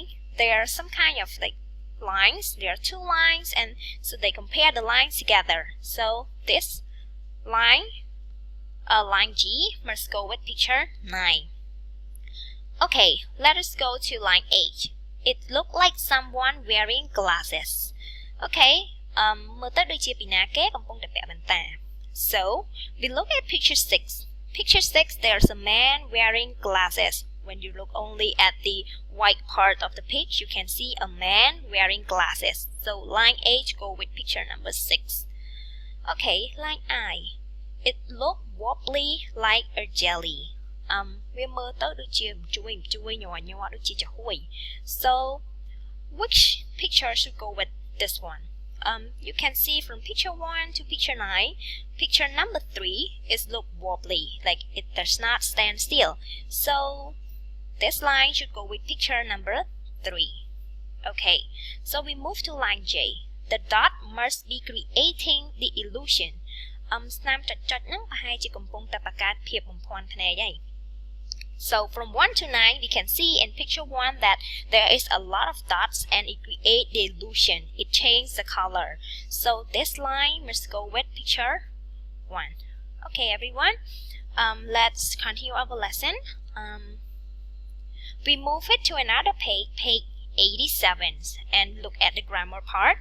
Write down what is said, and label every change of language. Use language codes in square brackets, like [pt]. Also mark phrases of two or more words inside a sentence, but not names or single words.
[en] There are some kind of like lines. There are 2 lines, and so they compare the lines together. So this line, line G, must go with picture 9. Okay, let us go to line H. It looked like someone wearing glasses. [km] Okay, មើលទៅដូចជាពីណាគេកំពុងតែពាក់វ៉ែនតា [en] So we look at picture 6. Picture 6, there's a man wearing glasses. When you look only at the white part of the picture, you can see a man wearing glasses. So line H go with picture number 6. Okay, line I. It looked wobbly like a jelly. [km] វាមើលទៅដូចជាជួយញ័រដូចជាចាហួយ [en] So which picture should go with this one? You can see from picture 1 to picture 9, picture number 3 is look wobbly, like it does not stand still. So this line should go with picture number 3. Okay, so we move to line J. The dot must be creating the illusion. [km] ស្នាមចុចៗហ្នឹងប្រហែលជាកំពុងតែបង្កើតភាពបំភាន់ភ្នែកហើយ [en] So from 1 to 9, we can see in picture 1 that there is a lot of dots and it creates the illusion. It changes the color. So this line must go with picture 1. Okay, everyone. Let's continue our lesson. We move it to another page, page 87, and look at the grammar part.